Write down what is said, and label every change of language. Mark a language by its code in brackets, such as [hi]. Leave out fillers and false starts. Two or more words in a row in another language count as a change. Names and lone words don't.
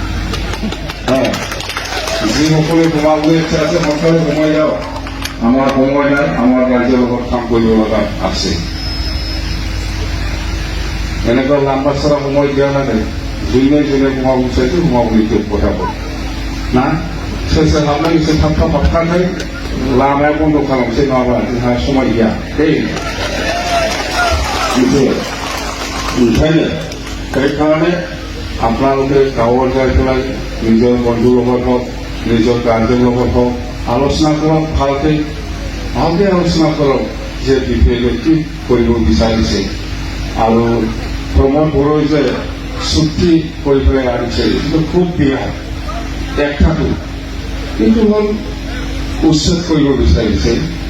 [as] যিসকলে সোমাবলৈ ইচ্ছা আছে সোনকালে সোমাই যাওক, আমাৰ সময় নাই, আমাৰ ৰাইজৰ লগত কাম কৰিব লগা আছে। এনেকুৱা লাম্বা চৰা সময় দিয়া নাযায়। যোনে যোনে সোমাব বিচাৰিছে সোমাব নিদিয়ে পঠাব [brx] ना सोर सोर हाबनो गोसो थाब थाब हाबखानाय लामाया बन्द' खालामसै नङाबा जोंहा समाय गैया दै [as] ओंखायनो সেইকাৰণে আপোনালোকে গাঁৱৰ যাই পেলাই নিজৰ বন্ধুৰ লগত হওক নিজৰ গাৰ্জেনৰ লগত হওক আলোচনা কৰক ভালকে আলোচনা কৰক যে বিষয়টো কি কৰিব বিচাৰিছে আৰু প্ৰমোদ বড়োই যে চুক্তি কৰি পেলাই আনিছে এইটো খুব বেয়া একটাটো কিন্তু হল উচ্ছেদ কৰিব বিচাৰিছে